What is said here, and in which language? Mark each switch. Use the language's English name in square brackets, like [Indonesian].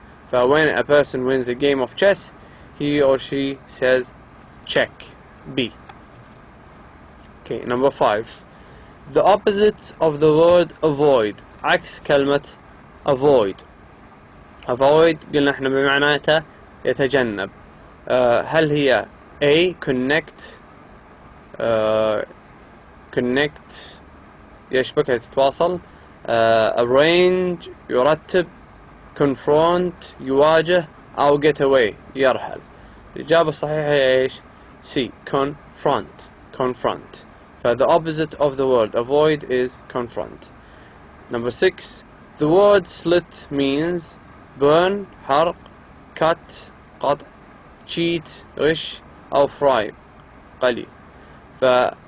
[English] when a person wins a game of chess, he or she says check. B. Okay, number 5. The opposite of the word avoid. [Arabic] عكس كلمة avoid. avoid قلنا احنا بمعناته يتجنب. هل هي A. connect connect يشبكها تتواصل، arrange يرتب، confront يواجه، أو get away يرحل. الإجابة الصحيحة هي إيش؟ C. [English] confront. The opposite of the word avoid is confront. Number 6. The word slit means burn حرق، cut قطع، cheat غش، أو fry قلي.